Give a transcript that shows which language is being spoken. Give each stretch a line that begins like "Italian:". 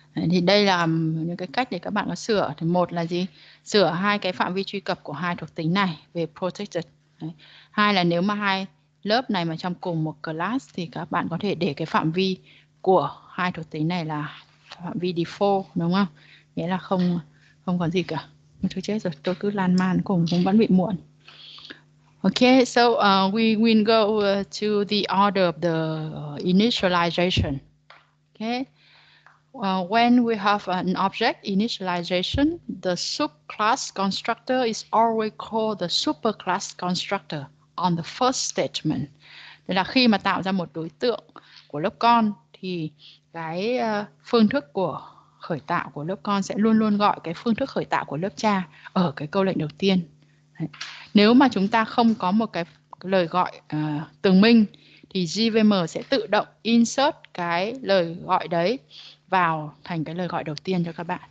Vietnamese: Thì đây là những cái cách để các bạn có sửa. Thì một là gì? Sửa hai cái phạm vi truy cập của hai thuộc tính này về protected. Đấy. Hai là nếu mà hai lớp này mà trong cùng một class thì các bạn có thể để cái phạm vi của hai thuộc tính này là phạm vi default, đúng không? Nghĩa là không có gì cả. Thôi chết rồi, tôi cứ lan man cùng cũng vẫn bị muộn.
English: Okay, so we will go to the order of the initialization. Okay. When we have an object initialization, the subclass constructor is always called the superclass constructor on the first statement.
Vietnamese: Tức là khi mà tạo ra một đối tượng của lớp con thì cái phương thức của khởi tạo của lớp con sẽ luôn luôn gọi cái phương thức khởi tạo của lớp cha ở cái câu lệnh đầu tiên. Đấy. Nếu mà chúng ta không có một cái lời gọi tường minh thì JVM sẽ tự động insert cái lời gọi đấy vào thành cái lời gọi đầu tiên cho các bạn.